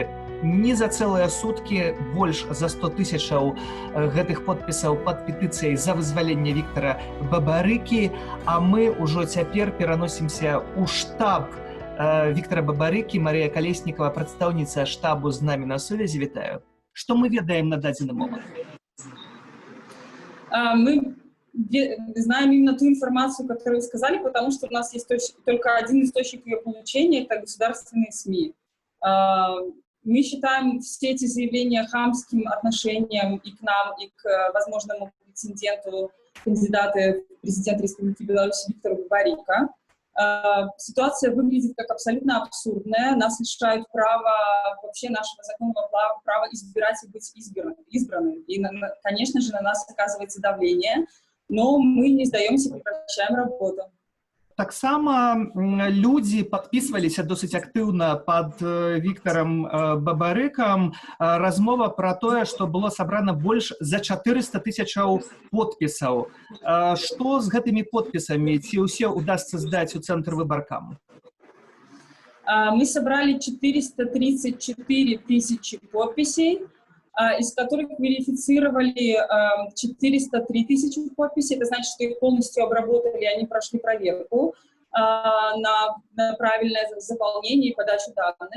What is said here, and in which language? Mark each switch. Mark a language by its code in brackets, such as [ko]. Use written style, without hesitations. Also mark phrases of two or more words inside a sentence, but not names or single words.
[be] Не за цэлыя суткі больш за 100 тысячаў гэтых подпісаў пад петыцыяй за вызваленне Віктара Бабарыкі, а мы ўжо цяпер пераносімся ў штаб Віктара Бабарыкі. Марія Калеснікава, прадстаўніца штабу, з намі на сувязі. Вітаю. Што мы ведаем на дадзены момант? [ru] Мы знаем именно ту информацию, которую вы сказали, потому что у нас есть только один источник ее получения, это государственные СМИ. Мы считаем все эти заявления хамским отношением и к нам, и к возможному претенденту, кандидату в президент Республики Беларусь Виктору Бабарыка. Ситуация выглядит как абсолютно абсурдная. Нас лишают права, вообще нашего законного права избирать и быть избранным. И, конечно же, на нас оказывается давление, но мы не сдаемся, прекращаем работу. [be] Таксама людзі падпісваліся досыць актыўна пад Віктарам Бабарыкам. Размова пра тое, што было сабрана больш за 400 тысячаў подпісаў. Што з гэтымі подпісамі? Ці ўсе удасца здаць у цэнтр выбаркам? [ru] Мы собрали 434 тысячи подписей, из которых верифицировали 403 тысячи подписей. Это значит, что их полностью обработали, они прошли проверку на правильное заполнение и подачу данных.